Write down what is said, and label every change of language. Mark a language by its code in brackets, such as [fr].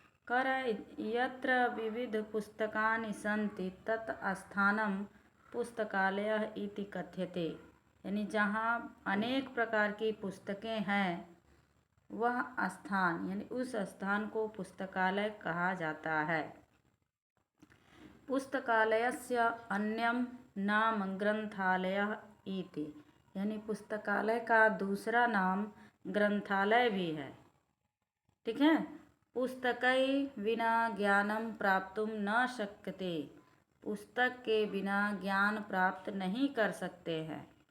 [sa] कर यत्र विविध पुस्तकानि सन्ति तत् स्थानं पुस्तकालय इति कथ्यते, [hi] यानी जहाँ अनेक प्रकार की पुस्तकें हैं वह स्थान यानी उस स्थान को पुस्तकालय कहा जाता है। [sa] पुस्तकालयस्य अन्यं नाम ग्रंथालयः [hi] इति, यानी पुस्तकालय का दूसरा नाम ग्रंथालय भी है। ठीक है। [sa] पुस्तकै विना ज्ञानम प्राप्तुम न शक्यते, [hi] पुस्तक के बिना ज्ञान प्राप्त नहीं कर सकते हैं।